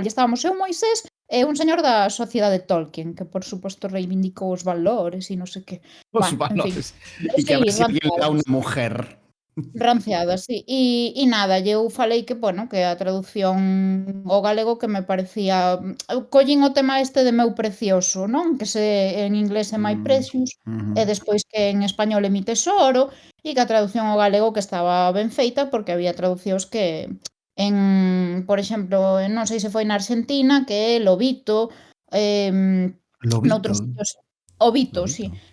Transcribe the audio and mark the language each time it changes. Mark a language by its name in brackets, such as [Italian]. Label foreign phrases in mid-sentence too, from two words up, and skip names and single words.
[Galician] E estábamos eu, Moisés, e un señor da Sociedade Tolkien, que por suposto reivindicou os valores e non sei que. Os valores. E que a ver se le dá unha mujer. Ranciada, sí. E nada, eu falei que, bueno, que a traducción ao galego que me parecía collín o tema este de meu precioso, non? Que en inglés é my Mm, precious, e ujú. despois que en español é [Spanish] mi tesoro, [Galician] e que a traducción ao galego que estaba ben feita, porque había traducións que por exemplo, non sei se foi na Argentina, que é lobito, Lobito. noutros sitios ovito, sí. Lobito.